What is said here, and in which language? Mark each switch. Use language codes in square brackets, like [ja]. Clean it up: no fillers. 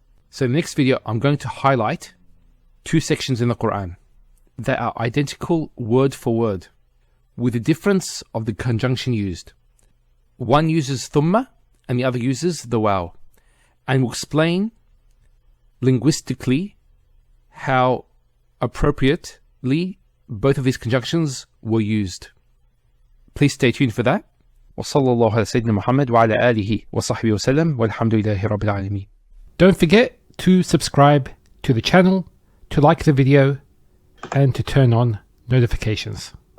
[en] So in the next video, I'm going to highlight 2 sections in the Quran that are identical word for word, with the difference of the conjunction used. One uses thumma and the other uses the waw, and we'll explain linguistically how appropriately both of these conjunctions were used. Please stay tuned for that. [ar] وصلى الله على سيدنا محمد وعلى آله وصحبه وسلم والحمد لله رب العالمين. [en] Don't forget to subscribe to the channel, to like the video, and to turn on notifications.